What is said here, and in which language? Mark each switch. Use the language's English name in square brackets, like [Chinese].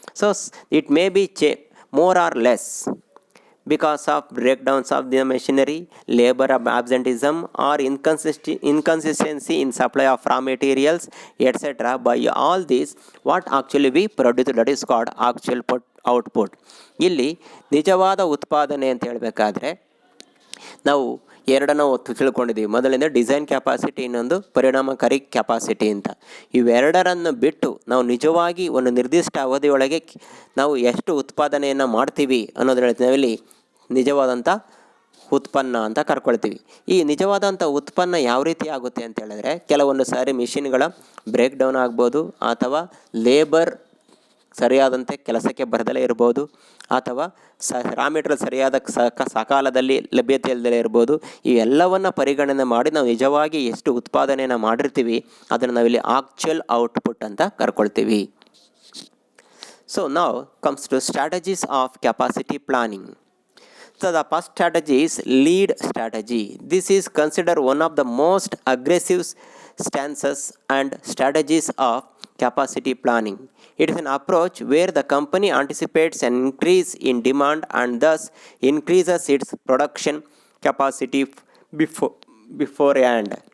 [English] So it may be more or less because of breakdowns of the machinery, labor absenteeism or inconsistency in supply of raw materials, etc. By all these what actually we produce, that is called actual output. [Kannada] ಇಲ್ಲಿ ನಿಜವಾದ ಉತ್ಪಾದನೆ ಅಂತ ಹೇಳಬೇಕಾದ್ರೆ ನಾವು ಎರಡನ್ನು ತಿಳ್ಕೊಂಡಿದ್ದೀವಿ. ಮೊದಲಿಂದ design capacity, ಇನ್ನೊಂದು ಪರಿಣಾಮಕಾರಿ ಕೆಪಾಸಿಟಿ ಅಂತ. ಇವೆರಡರನ್ನು ಬಿಟ್ಟು ನಾವು ನಿಜವಾಗಿ ಒಂದು ನಿರ್ದಿಷ್ಟ ಅವಧಿಯೊಳಗೆ ನಾವು ಎಷ್ಟು ಉತ್ಪಾದನೆಯನ್ನು ಮಾಡ್ತೀವಿ ಅನ್ನೋದು ಹೇಳ್ತೀವಿ ನಿಜವಾದಂಥ ಉತ್ಪನ್ನ ಅಂತ ಕರ್ಕೊಳ್ತೀವಿ. ಈ ನಿಜವಾದಂಥ ಉತ್ಪನ್ನ ಯಾವ ರೀತಿ ಆಗುತ್ತೆ ಅಂತ ಹೇಳಿದ್ರೆ ಕೆಲವೊಂದು ಸಾರಿ ಮಿಷಿನ್ಗಳ ಬ್ರೇಕ್ ಡೌನ್ ಆಗ್ಬೋದು, ಅಥವಾ ಲೇಬರ್ ಸರಿಯಾದಂತೆ ಕೆಲಸಕ್ಕೆ ಬರದಲೇ ಇರ್ಬೋದು, ಅಥವಾ ರಾ ಮೆಟೀರಿಯಲ್ ಸರಿಯಾದ ಸಕಾಲದಲ್ಲಿ ಲಭ್ಯತೆ ಇಲ್ಲದೇ ಇರ್ಬೋದು. ಇವೆಲ್ಲವನ್ನು ಪರಿಗಣನೆ ಮಾಡಿ ನಾವು ನಿಜವಾಗಿ ಎಷ್ಟು ಉತ್ಪಾದನೆಯನ್ನು ಮಾಡಿರ್ತೀವಿ ಅದನ್ನು ನಾವಿಲ್ಲಿ ಆಕ್ಚುಯಲ್ ಔಟ್ಪುಟ್ ಅಂತ ಕರ್ಕೊಳ್ತೀವಿ. [English] So ನಾವು comes to strategies of capacity planning. So the first strategy is lead strategy. This is considered one of the most aggressive stances and strategies of capacity planning. It is an approach where the company anticipates an increase in demand and thus increases its production capacity beforehand.